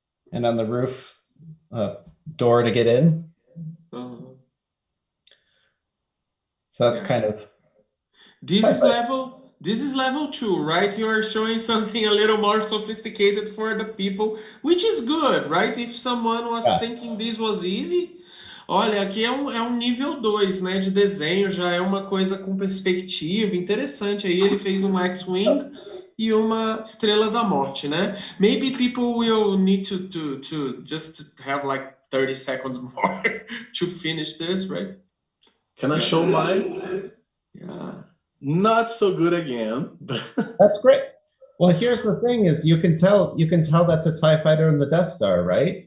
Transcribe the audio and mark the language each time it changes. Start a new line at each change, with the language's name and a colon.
English: And on the roof, door to get in. So that's kind of. This is level 2, right? You are showing something a little more sophisticated for the people, which is good, right? If someone was thinking this was easy.
Portuguese: Olha, aqui é um nível 2, né? De desenho, já é uma coisa com perspectiva interessante. Aí ele fez uma X-Wing e uma Estrela da Morte, né?
English: Maybe people will need to just have like 30 seconds more to finish this, right? Can I show mine? Yeah. Not so good again. That's great. Well, here's the thing: is you can tell that's a TIE fighter and the Death Star, right?